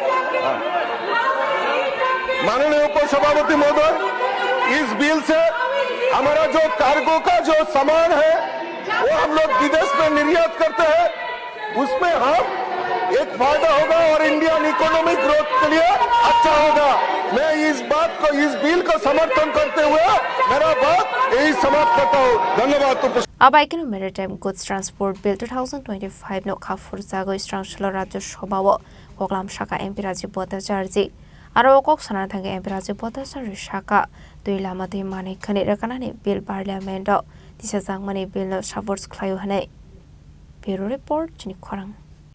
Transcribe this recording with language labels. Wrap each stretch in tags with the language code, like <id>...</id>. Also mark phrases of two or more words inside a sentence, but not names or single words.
<hi>माननीय उपसभापति महोदय, इस बिल से हमारा जो कार्गो का जो सामान है वो हम लोग विदेश में निर्यात करते हैं, उसमें हम एक फायदा होगा और</hi> <en>Indian economic growth</en> <hi>के लिए अच्छा होगा। मैं इस बिल को समर्थन करते हुए मेरा बात यही समाप्त करता हूँ। धन्यवाद।</hi> <trp>Abaikino Maritime Goods Transport Bill 2025 no khafur jago strong shalo Rajya Sabha Goglam Shaka MP Rajiv Bhattacharya aro kok sana thang MP Rajya Bhattacharya Shaka tuila mate mane khane rakanani</trp> <en>bill parliament</en> <trp>tisajang mane bill no support khlayo hanai</trp> <en>Bureau report</en> <trp>chini khorang</trp>